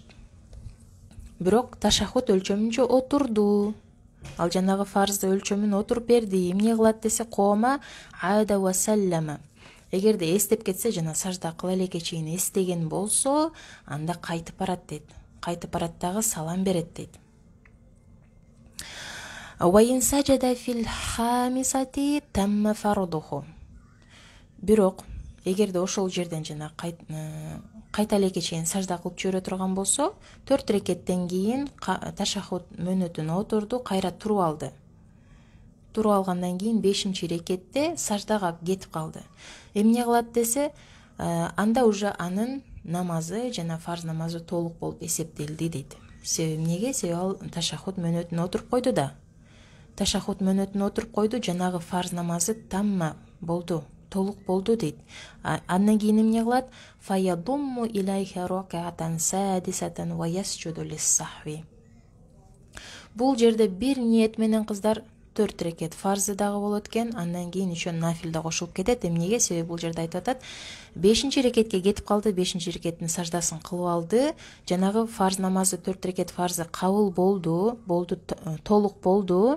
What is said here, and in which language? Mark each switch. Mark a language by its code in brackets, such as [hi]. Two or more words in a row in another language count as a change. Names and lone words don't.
[ky] Бирок ташаххут өлчөмүнчө отурду. Ал жанагы фарзды өлчөмүн отуруп берди. Эмне кылат десе, [ar] قام عاد وسلم. [ky] Эгерде эстеп кетсе, жана сажда кыла элекке чейин эстеген болсо, анда кайтып барат дейт. Кайтып барат дагы салам берет дейт. [ar] وإن سجد في الخامسة تم فرضه. [ky] Бирок эгерде ошол жерден жана кайта элекке чейин сажда кылып жибере турган болсо, 4 рекеттен кийин ташаххут мөөнөтүнө отурду, кайра туруп алды. Туруп алгандан кийин 5-рекетте саждага кетип калды. Эмне кылат десе, анда уже анын намазы жана фарз намазы толук болуп эсептелди дейт. Себеби эмнеге? Себеби ал ташаххут мөөнөтүнө отуруп койду да. Ташаххут мөөнөтүнө отуруп койду, жанагы фарз намазы тамма болду, толук болду дейт. Андан кийин эмне кылат? [ar] فيضم إليها ركعة سادسة ويسجد للسهو. [ky] Бул жерде бир ниет менен кыздар 4 рекет фарзы дагы болот экен, андан кийин еще нафил да кошулуп кетет. Эмнеге? Себеби бул жерде айтып атат, 5-рекетке кетип калды, 5-рекеттин саждасын кылып алды, жанагы фарз намазы 4 рекет фарзы кабыл болду, толук болду.